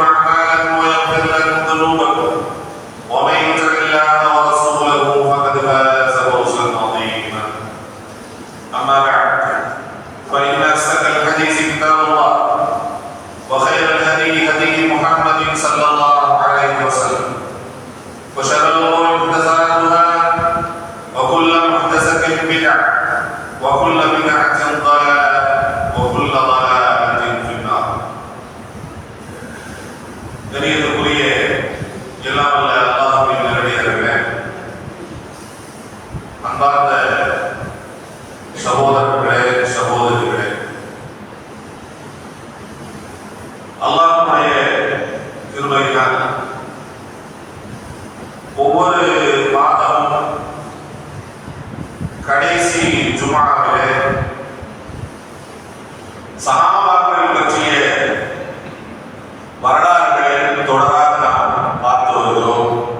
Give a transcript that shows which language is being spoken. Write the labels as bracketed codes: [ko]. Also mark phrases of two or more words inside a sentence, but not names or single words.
[ar] اعمالكم ويغفر لكم ذنوبكم ومن يطع الله ورسوله فقد فاز فوزا عظيما اما بعد فان اصدق الحديث كتاب الله وخير الهدي هدي محمد صلى الله عليه وسلم وشر الامور محدثاتها وكل محدثه بدعه وكل بدعه ضلاله وكل ضلاله في النار. [ta] கணியத்துக்குரிய எல்லாம் வல்ல அல்லாஹ்வின் நல்லடியார்களே, அன்பார்ந்த சகோதரர்களே, சகோதரிகளே, அல்லாஹ்வுடைய கிருபையினால் ஒவ்வொரு மாதமும் கடைசி ஜும்ஆவிலே சஹாபாக்கள் பற்றிய வரலாறுகளை தொடராக நாம் பார்த்து வருகிறோம்.